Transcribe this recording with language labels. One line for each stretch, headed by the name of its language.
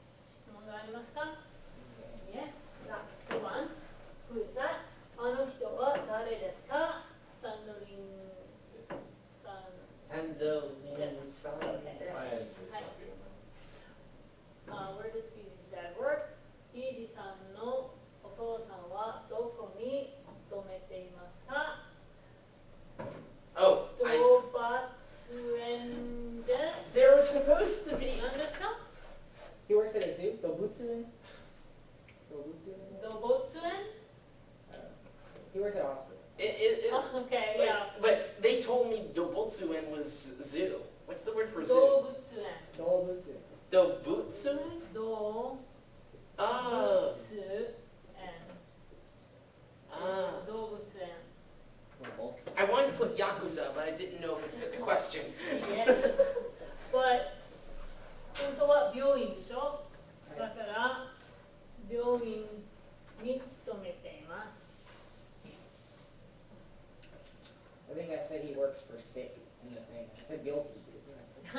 Japanese: 質問がありますか？
English: Yeah. Good one. Who is that?
Japanese: あの人は誰ですか？サンドリンさん。
English: And the Yes. sun. Okay. Yes. Where does Beezy's dad work?
Japanese: Beezy さんのお父さんはどこに勤めていますか？
English: Oh,
Japanese: 動物園です。
English: there was supposed to be.
Japanese: 何ですか？
English: He works at a zoo?
Japanese: Dobutsu? Dobutsu? 動物園？
English: He works at a hospital. Oh, okay, but, yeah. but they told me Dobotsuen was zoo. What's the word for zoo?
Japanese: 動物園。 Dobutsu. Dobotsuen? 動
English: Oh.
Japanese: 物園。 Ah. 動物園。
English: I wanted to put Yakuza, but I didn't know if it fit the question. Yeah.
Japanese: But 本当は病院でしょ？だから病院に勤めています。
English: I think I said he works for sick in the thing. I said Yoki, isn't that sick?